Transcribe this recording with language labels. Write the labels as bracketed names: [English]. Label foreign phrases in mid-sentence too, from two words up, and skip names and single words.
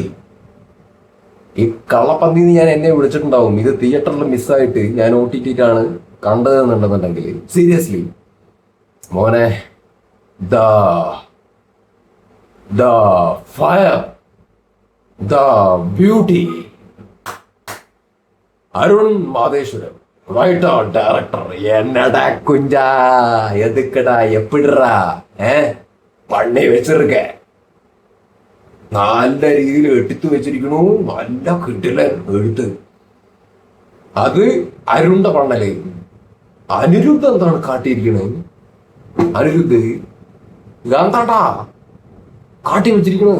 [Malayalam] ഈ കള്ളപ്പന്തിന്ന് ഞാൻ എന്നെ വിളിച്ചിട്ടുണ്ടാവും. ഇത് തിയേറ്ററിൽ മിസ്സായിട്ട് ഞാൻ OTT-യിലാണ് കണ്ടതെന്നുണ്ടെന്നുണ്ടെങ്കിൽ സീരിയസ്ലി മോനെ, [English] the fire, the beauty, [Tamil] அருண் மாதேஸ்வரன், [English] writer director. [Tamil] என்னடா குஞ்சா, எதுக்குடா, எப்படிடா பண்ணி வச்சிருக்க? [Malayalam] നല്ല രീതിയിൽ എടുത്തു വെച്ചിരിക്കണു, നല്ല കിട്ടില്ല എടുത്ത്. അത് അരുണിന്റെ പണ്ണല്. അനിരുദ്ധ എന്താണ് കാട്ടിയിരിക്കണത്? അനിരുദ്ധ് എന്താണ്ടാ കാട്ടി വെച്ചിരിക്കണത്?